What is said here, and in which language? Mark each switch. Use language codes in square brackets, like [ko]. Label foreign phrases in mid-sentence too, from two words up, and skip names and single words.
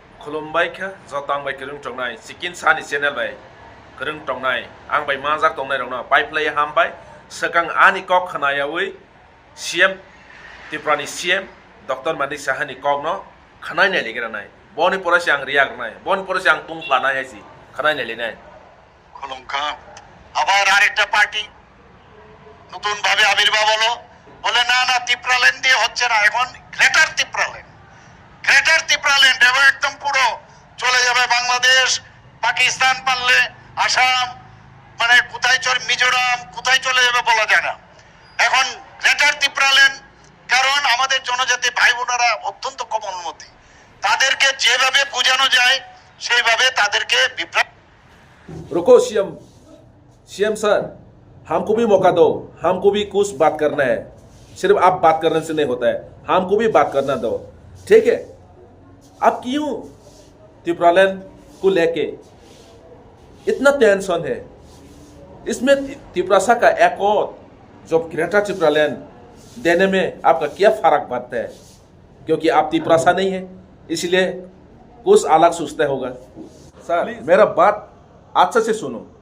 [trp] खुलुमबाय खा जतां बाय करं टंनाय सिकिन सानि चैनल बाय करं टंनाय आं बाय मा जाक टंनाय रंना पाइपलाय हामबाय सकां आनि कक खनायावै सीएम त्रिपुरानि सीएम डॉक्टर मानिक साहानि कक न खनाय नाय लेगरानाय बनि परसे आं रियागनाय बनि परसे आं तुं प्लानाय आइसि खनाय नाय लेनाय [bn] খুলুমকা আবার আরেকটা পার্টি নতুন ভাবে আবির্ভাব হলো বলে না না ত্রিপুরাল্যান্ড দিয়ে হচ্ছে না এখন গ্রেটার ত্রিপুরাল্যান্ড এবং একদম পুরো চলে যাবে বাংলাদেশ পাকিস্তান পারলে আসাম মানে কোথায় মিজোরাম কোথায় চলে যাবে বলা যায় না এখন গ্রেটার ত্রিপুরাল্যান্ড কারণ আমাদের জনজাতি ভাই বোনেরা অত্যন্ত কোমলমতি তাদেরকে যেভাবে বোঝানো যায় সেইভাবে তাদেরকে বিভ্রান্ত [hi] रुको [en] CM sir [hi] हमको भी मौका दो हमको भी कुछ बात करना है सिर्फ आप बात करने से नहीं होता है हमको भी बात करना दो ठीक है आप क्यों त्रिपुरालैंड को लेके इतना टेंशन है इसमें त्रिपुरासा का एक और जो ग्रेटर त्रिपुरालैंड देने में आपका क्या फर्क पड़ता है क्योंकि आप त्रिपुरासा नहीं है इसलिए कुछ अलग सोचता होगा सर मेरा बात अच्छा से सुनो